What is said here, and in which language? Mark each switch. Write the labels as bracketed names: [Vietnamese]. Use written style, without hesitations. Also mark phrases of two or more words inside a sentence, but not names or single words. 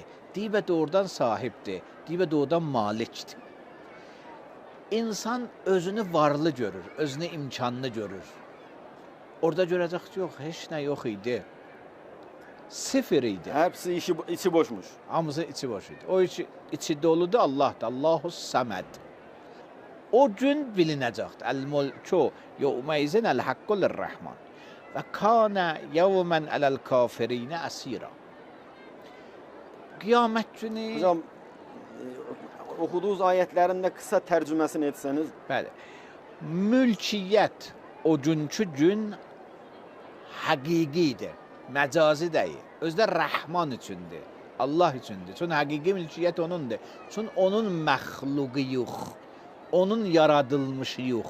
[Azerbaijani] Deyib doğrudan sahibdir, deyib doğrudan malikdir. İnsan özünü varlı görür, özünü imkanlı görür. Orada görəcək ki, yox, heç nə yox idi. Sıfır idi. [Turkish] Hepsi içi boşmuş. [Azerbaijani] Hamısı içi boş idi. O içi doludur Allah'dır. [Arabic] الله الصمد. [Azerbaijani] O gün bilinəcəkdir. [Arabic] الملك يومئذ الحق للرحمن وكان يوما على الكافرين عسيرا. [Azerbaijani] Qiyamət günü... [Turkish] Hocam okuduğunuz ayetlerinde kısa tercümesini etseniz. [Azerbaijani] Bəli. Mülkiyyət o günkü gün həqiqidir, məcazi deyil. Özdə Rəhman üçündür, Allah üçündür. Çünki həqiqi mülkiyyət onundur. Çünki onun məxluqu yox, onun yaradılmışı yox.